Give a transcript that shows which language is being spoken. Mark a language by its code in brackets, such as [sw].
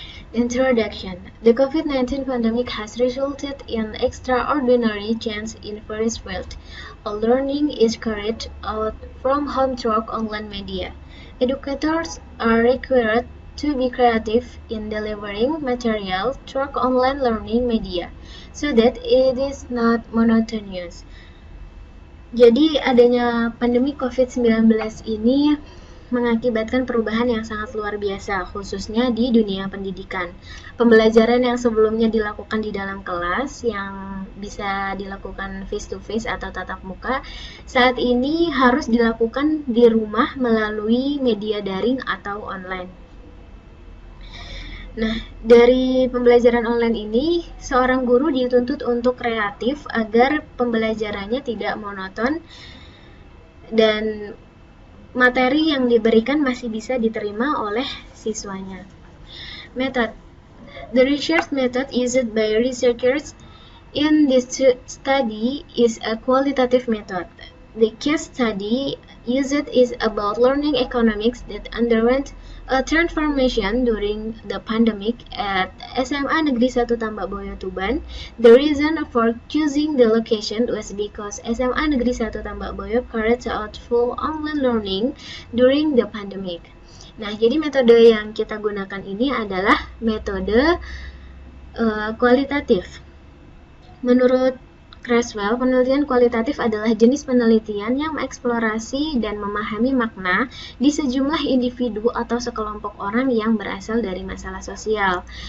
[en] Introduction. The COVID-19 pandemic has resulted in extraordinary change in various fields. All learning is carried out from home through online media. Educators are required to be creative in delivering material through online learning media so that it is not monotonous. [id] Jadi adanya pandemi COVID-19 ini mengakibatkan perubahan yang sangat luar biasa, khususnya di dunia pendidikan. Pembelajaran yang sebelumnya dilakukan di dalam kelas, yang bisa dilakukan face-to-face atau tatap muka, saat ini harus dilakukan di rumah melalui media daring atau online. Nah, dari pembelajaran online ini, seorang guru dituntut untuk kreatif agar pembelajarannya tidak monoton dan materi yang diberikan masih bisa diterima oleh siswanya. [en] Method. The research method used by researchers in this study is a qualitative method. The case study used is about learning economics that underwent a transformation during the pandemic at SMA Negeri 1 Tambak Boyo Tuban. The reason for choosing the location was because SMA Negeri 1 Tambak Boyo carried out full online learning during the pandemic. [id] Nah, jadi metode yang kita gunakan ini adalah metode kualitatif. Menurut Creswell, penelitian kualitatif adalah jenis penelitian yang mengeksplorasi dan memahami makna di sejumlah individu atau sekelompok orang yang berasal dari masalah sosial.